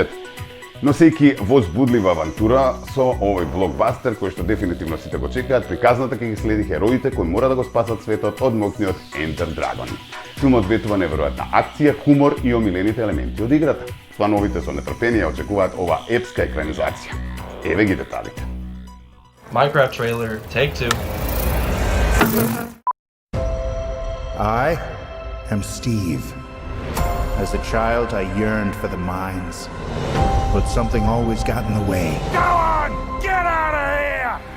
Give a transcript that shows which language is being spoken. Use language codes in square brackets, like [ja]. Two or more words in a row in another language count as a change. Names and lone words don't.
[mk] Носејќи возбудлива авантура со овој блокбастер кој што дефинитивно сите го чекаат, приказната ќе ги следи хероите кои мора да го спасат светот од моќниот Ender Dragon. Филмот ветува неверојатна акција, хумор и омилените елементи од играта. Фановите со нетрпение очекуваат ова епска екранизација. Еве ги деталите. [en] Minecraft trailer, take 2. I am Steve. As a child, I yearned for the mines, but something always got in the way. Go on! Get out of here!